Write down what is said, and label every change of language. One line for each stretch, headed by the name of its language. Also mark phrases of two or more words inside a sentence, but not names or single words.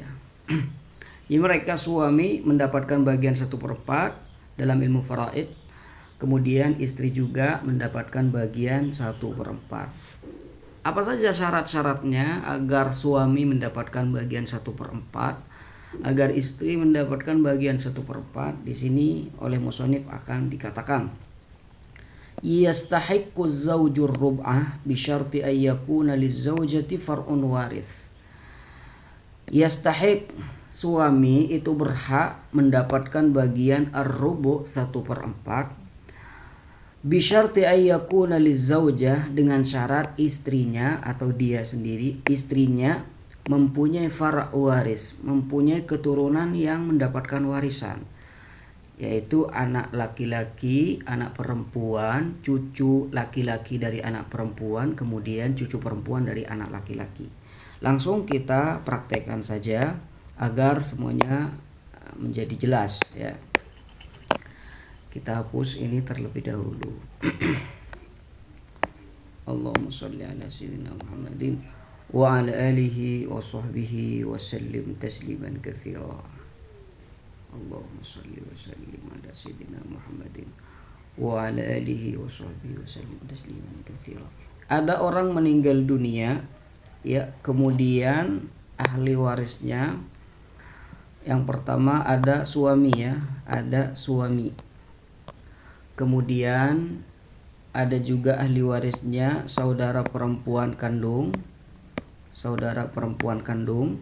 Indonesian: Jadi mereka suami mendapatkan bagian 1/4 dalam ilmu faraid, kemudian istri juga mendapatkan bagian 1/4. Apa saja syarat-syaratnya agar suami mendapatkan bagian 1/4, agar istri mendapatkan bagian 1/4? Di sini oleh musannif akan dikatakan,
Arabic: يستحق الزوج الربع بشرط أن يكون للزوجة فرع وارث.
Indonesian: Yastahiq, suami itu berhak mendapatkan bagian ar-rubu' 1/4
Arabic: بشرط أن يكون للزوجة,
Indonesian: dengan syarat istrinya atau dia sendiri, istrinya mempunyai far' waris, mempunyai keturunan yang mendapatkan warisan, yaitu anak laki-laki, anak perempuan, cucu laki-laki dari anak perempuan, kemudian cucu perempuan dari anak laki-laki. Langsung kita praktekkan saja agar semuanya menjadi jelas ya. Kita hapus ini terlebih dahulu.
Arabic: اللهم صل على سيدنا محمد وعلى آله وصحبه وسلم تسليما كثيرا. اللهم صل وسلم على سيدنا محمد وعلى آله وصحبه وسلم تسليما كثيرا.
Indonesian: Ada orang meninggal dunia ya, kemudian ahli warisnya yang pertama ada suami ya, ada suami. Kemudian ada juga ahli warisnya saudara perempuan kandung, saudara perempuan kandung.